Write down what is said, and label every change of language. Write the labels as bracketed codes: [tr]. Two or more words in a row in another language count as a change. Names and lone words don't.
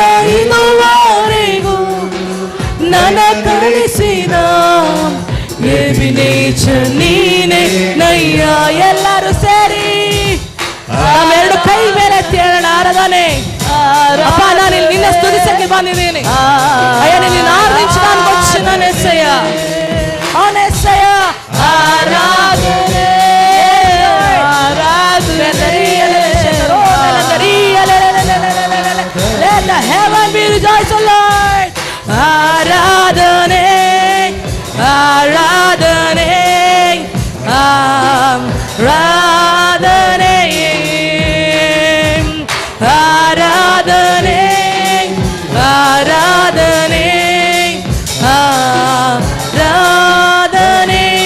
[kn] ಇದುವರೆಗೂ ನನ್ನ ಕಳಿಸಿದ ಎಬಿನೇಚರ್ ನೀನೇ ನಯ್ಯ. ಎಲ್ಲರೂ ಸೇರಿ ನಾವೆರಡು ಕೈ ಮೇಲೆ ತೇಳೋಣ. ಆರಾಧನೆ. ಅಪ್ಪ, ನಾನು ನಿನ್ನ ಸ್ತುತಿಸಕ್ಕೆ ಬಂದಿದ್ದೀನಿ. ಅಯ್ಯ, ನಿನ್ನ ಆರಾಧಿಸಿ ನಾನು [te] వచ్చినాను యేసయ్య. అవును యేసయ్య. [kn] ಆರಾಧನೆ ಆರಾಧನೆ. [en] Let the heaven be rejoiced, O Lord. [kn] ಆರಾಧನೆ ಆರಾಧನೆ ಆರಾಧನೆ ಆರಾಧನೆ ಆರಾಧನೆ ಆರಾಧನೆ.